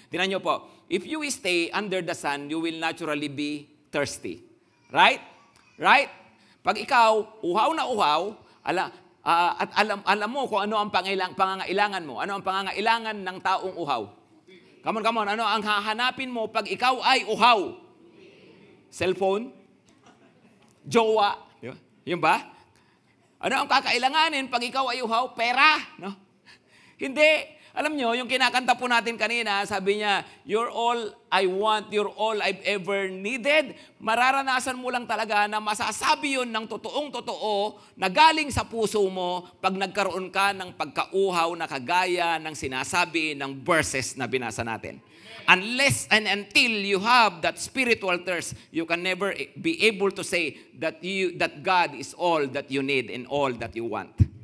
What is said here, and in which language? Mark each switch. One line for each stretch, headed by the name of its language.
Filipino: Tingnan niyo po,
English: if you stay under the sun, you will naturally be thirsty. Right? Right?
Filipino: Pag ikaw, uhaw na uhaw, at alam mo kung ano ang pangangailangan mo, ano ang pangangailangan ng taong uhaw. Come on, ano ang hahanapin mo pag ikaw ay uhaw? Cellphone? Jowa? Yun ba? Ano ang kakailanganin pag ikaw ay uhaw? Pera? No? Hindi. Alam nyo, yung kinakanta po natin kanina, sabi niya,
English: you're all I want, you're all I've ever needed.
Filipino: Mararanasan mo lang talaga na masasabi yun ng totoong-totoo na galing sa puso mo pag nagkaroon ka ng pagkauhaw na kagaya ng sinasabi ng verses na binasa natin.
English: Unless and until you have that spiritual thirst, you can never be able to say that God is all that you need and all that you want.